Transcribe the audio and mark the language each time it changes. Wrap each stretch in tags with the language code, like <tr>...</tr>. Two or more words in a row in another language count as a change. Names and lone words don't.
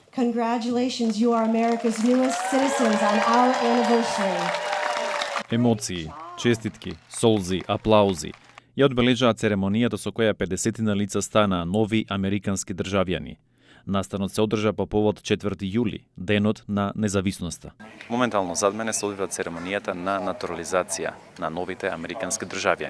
<en>Congratulations, you are America's newest citizens on our anniversary.</en> <mk>Емоции, честитки, солзи, аплаузи ја одбележаа церемонијата со која 50 лица станаа нови американски државјани. Настанот се одржа по повод 4 јули, денот на независноста. Моментално зад мене се одвива церемонијата на натурализација на новите американски државјани.</mk>